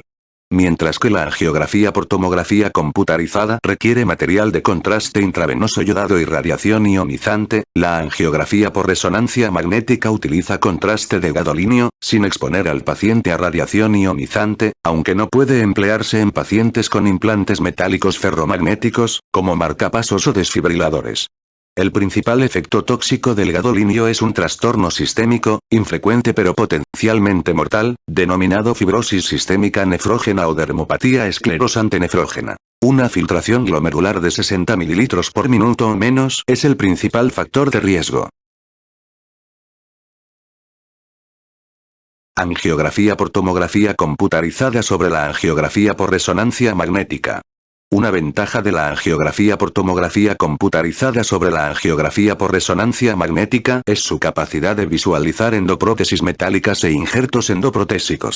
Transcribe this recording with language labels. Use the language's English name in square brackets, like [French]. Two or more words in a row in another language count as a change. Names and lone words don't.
[Spanish] Mientras que la angiografía por tomografía computarizada requiere material de contraste intravenoso yodado y radiación ionizante, la angiografía por resonancia magnética utiliza contraste de gadolínio, sin exponer al paciente a radiación ionizante, aunque no puede emplearse en pacientes con implantes metálicos ferromagnéticos, como marcapasos o desfibriladores. El principal efecto tóxico del gadolinio es un trastorno sistémico, infrecuente pero potencialmente mortal, denominado fibrosis sistémica nefrógena o dermopatía esclerosante nefrógena. Una filtración glomerular de 60 ml por minuto o menos es el principal factor de riesgo. Angiografía por tomografía computarizada sobre la angiografía por resonancia magnética. Una ventaja de la angiografía por tomografía computarizada sobre la angiografía por resonancia magnética es su capacidad de visualizar endoprótesis metálicas e injertos endoprotésicos.